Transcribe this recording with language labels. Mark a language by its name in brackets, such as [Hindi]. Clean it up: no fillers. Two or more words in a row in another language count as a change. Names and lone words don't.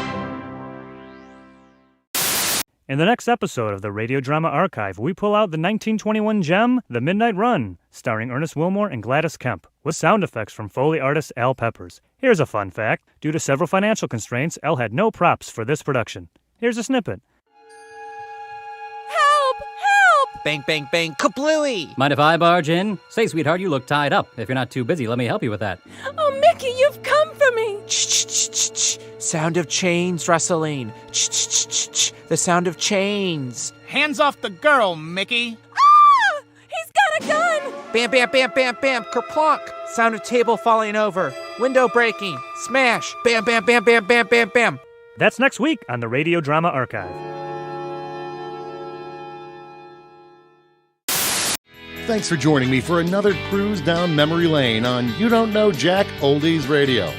[English] In the next episode of the Radio Drama Archive, we pull out the 1921 gem, The Midnight Run, starring Ernest Wilmore and Gladys Kemp, with sound effects from Foley artist Al Peppers. Here's a fun fact. Due to several financial constraints, Al had no props for this production. Here's a snippet. Help! Help! Bang, bang, bang, kablooey! Mind if I barge in? Say, sweetheart, you look tied up. If you're not too busy, let me help you with that. Oh, Mickey, you've come for me! Ch-ch-ch-ch-ch. Sound of chains rustling. Ch-ch-ch-ch-ch. The sound of chains. Hands off the girl, Mickey! Ah! He's got a gun! Bam, bam, bam, bam, bam, kerplunk. Sound of table falling over. Window breaking. Smash. Bam, bam, bam, bam, bam, bam, bam. That's next week on the Radio Drama Archive. Thanks for joining me for another cruise down memory lane on You Don't Know Jack Oldies Radio.